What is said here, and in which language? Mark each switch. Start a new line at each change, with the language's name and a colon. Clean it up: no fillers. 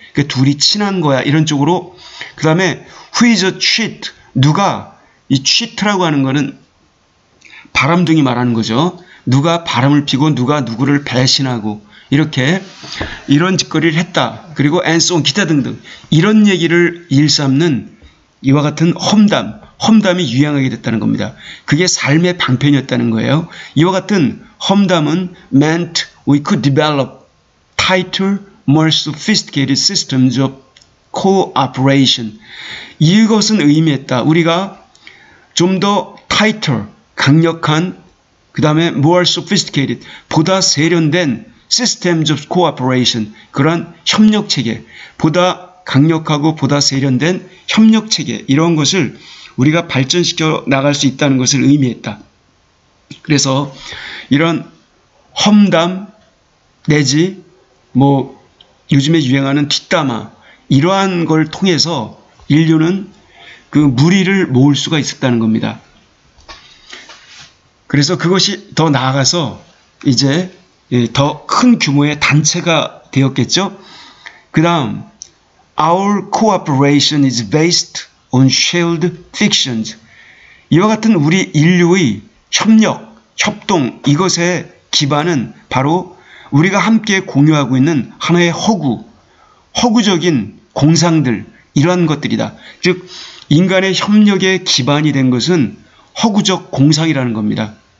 Korean: 그 둘이 친한 거야. 이런 쪽으로 그 다음에
English: who is a cheat
Korean: 누가 이 cheat라고 하는 거는 바람둥이 말하는 거죠. 누가 바람을 피고 누가 누구를 배신하고 이렇게 이런 짓거리를 했다. 그리고
English: and so on
Korean: 기타 등등 이런 얘기를 일삼는 이와 같은 험담이 유행하게 됐다는 겁니다. 그게 삶의 방편이었다는 거예요. 이와 같은 험담은
English: meant we could develop tighter, more sophisticated systems of cooperation.
Korean: 이것은 의미했다. 우리가 좀 더 tighter, 강력한 그 다음에
English: more sophisticated,
Korean: 보다 세련된
English: systems of cooperation,
Korean: 그러한 협력체계, 보다 강력하고 보다 세련된 협력체계 이런 것을 우리가 발전시켜 나갈 수 있다는 것을 의미했다. 그래서 이런 험담 내지 뭐 요즘에 유행하는 뒷담화 이러한 걸 통해서 인류는 그 무리를 모을 수가 있었다는 겁니다. 그래서 그것이 더 나아가서 이제 더 큰 규모의 단체가 되었겠죠. 그 다음
English: Our cooperation is based on shared fictions.
Korean: 이와 같은 우리 인류의 협력, 협동 이것의 기반은 바로 우리가 함께 공유하고 있는 하나의 허구적인 공상들 이러한 것들이다. 즉 인간의 협력의 기반이 된 것은 허구적 공상이라는 겁니다.